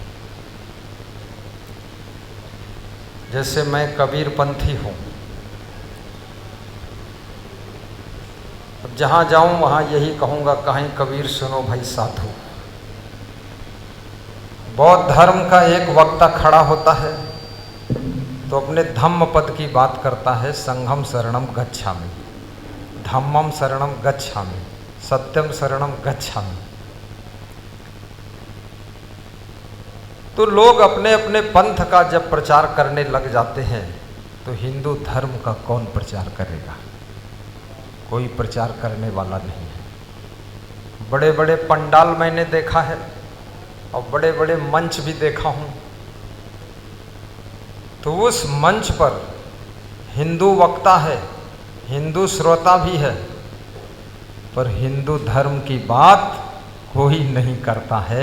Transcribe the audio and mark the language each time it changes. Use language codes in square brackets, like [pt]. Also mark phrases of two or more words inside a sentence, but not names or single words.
[hi] जैसे मैं कबीर पंथी हूँ, अब जहाँ जाऊँ वहाँ यही कहूँगा, कहीं कबीर सुनो भाई साधु। बौद्ध धर्म का एक वक्ता खड़ा होता है तो अपने धम्म पद की बात करता है, [sa] संघम शरणम गच्छामि, धम्मम शरणम गच्छामि, सत्यम शरणम गच्छामि। [hi] तो लोग अपने अपने पंथ का जब प्रचार करने लग जाते हैं तो हिंदू धर्म का कौन प्रचार करेगा? कोई प्रचार करने वाला नहीं है। बड़े बड़े पंडाल मैंने देखा है और बड़े बड़े मंच भी देखा हूँ, तो उस मंच पर हिंदू वक्ता है, हिंदू श्रोता भी है, पर हिंदू धर्म की बात कोई नहीं करता है।